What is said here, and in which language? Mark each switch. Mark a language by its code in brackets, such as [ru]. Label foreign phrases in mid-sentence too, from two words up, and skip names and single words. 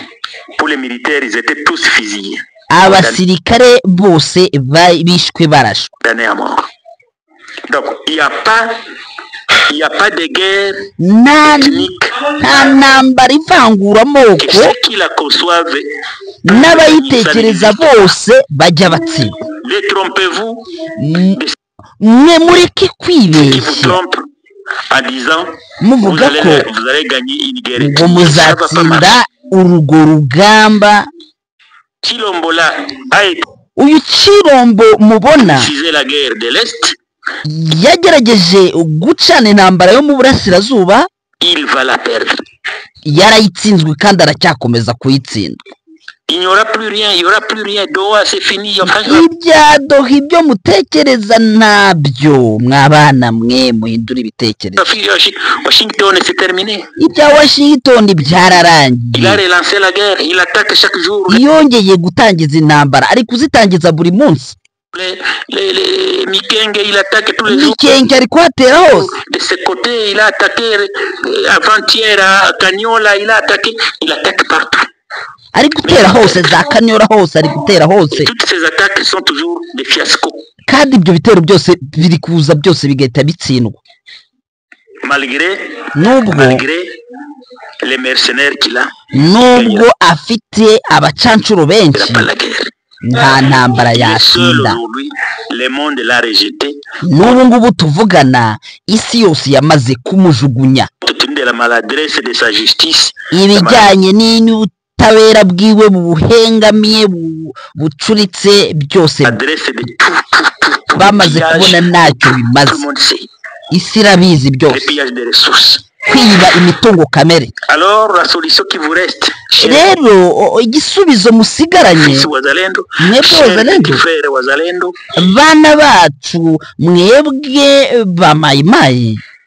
[fr] Pour les militaires, ils étaient tous fusillés. [rw] Abasirikare bose bishwe barashwe. [fr] Condamnés à mort. Donc, il n'y a pas de guerre ethnique. [rw] Nta ntambara ivangura amoko, [fr] Ceux qui la conçoivent, [rw] n'abayitekereza bose bajya batsindwa. [fr] détrompez-vous. [rw] Mwe mureke [fr] Qui vous [rw] kwibeshya, [fr] trompe, en disant [rw] muvuga ko [fr] vous allez gagner une guerre. [rw] ngo muzatsinda urwo rugamba. [fr] Chilombola a été [rw] uyu Chilombo mubona [fr] la guerre de l'Est. [rw] yagerageje gucana intambara yo mu burasirazuba, [fr] Il va la perdre. [rw] yarayitsinzwe kandi aracyakomeza kuyitsinda. [fr] Il n'y aura plus rien, il n'y aura plus rien. Doha, c'est fini. [rw] Ibya Doha ibyo mutekereza ntabyo, mwabana mwe muhindura ibitekerezo. [fr] Washington, c'est terminé. [rw] Ibya Washington byararangiye. [fr] Il a relancé la guerre, il attaque chaque jour. [rw] Yongeye gutangiza intambara, ari kuzitangiza buri munsi. [fr] Les Mikenge, il attaque tous les jours. [rw] Mikenge ari kuhatera hose. [fr] De ce côté, il a attaqué avant-hier à Cagnola, il attaque partout. [rw] Ari gutera hose, za Kanyora hose, ari gutera hose. [fr] Toutes ces attaques sont toujours des fiascos. [rw] Kandi ibyo bitero byose biri kuza byose bigahita bitsindwa. [fr] Malgré les mercenaires qu'il a. [rw] Nubwo afite abacancuro benshi, nta ntambara yatsinda. [fr] Le monde l'a rejeté. [rw] N'ubu ngubu tuvugana isi yose yamaze kumujugunya. [fr] La maladresse de sa justice. [rw] Ibijyanye n'ubutabera bwiwe buhengamiye bucuritse byose bamaze kubona ntacyo bimaze. Isi irabizi byose. Kwiba imitungo kamere. Rero igisubizo musigaranye mwebwe wazalendo, bana bacu mwebwe ba mayimayi,